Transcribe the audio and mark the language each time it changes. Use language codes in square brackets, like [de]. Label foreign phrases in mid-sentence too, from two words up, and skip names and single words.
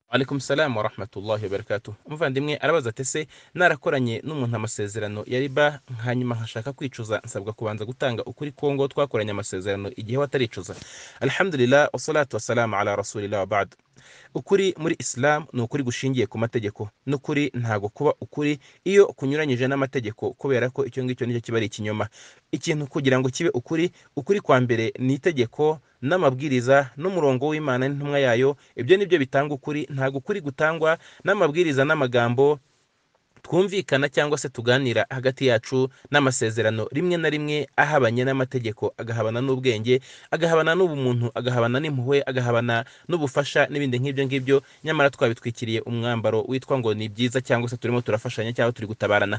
[ar] عليكم السلام ورحمة الله وبركاته. [rw] Umuvandimwe arabaza ati ese narakoranye n'umuntu amasezerano ya riba hanyuma nkashaka kwicuza nsabwa kubanza gutanga ukuri kongo twakoranye amasezerano igihe wataricuza? [ar] الحمد لله والصلاة والسلام على رسول الله وبعد. [rw] Ukuri muri Islam ni ukuri gushingiye ku mategeko, n'ukuri ntago kuba ukuri iyo kunyuranyije n'amategeko, kubera ko icyo ngicyo nicyo kiba ari ikinyoma. Ikintu kugira ngo kibe ukuri, ukuri kwa mbere ni itegeko n'amabwiriza n'umurongo w'Imana n'intumwa yayo. Ibyo nibyo bitanga ukuri, ntago ukuri gutangwa n'amabwiriza n'amagambo twumvikana cyangwa se tuganira hagati yacu, n'amasezerano rimwe na rimwe ahabanye n'amategeko, agahabana n'ubwenge, agahabana n'ubumuntu, agahabana n'impuhwe, agahabana n'ubufasha n'ibindi nk'ibyo ngibyo, nyamara twabitwikiriye umwambaro witwa ngo ni byiza cyangwa se turimo turafashanya cyangwa turi gutabarana.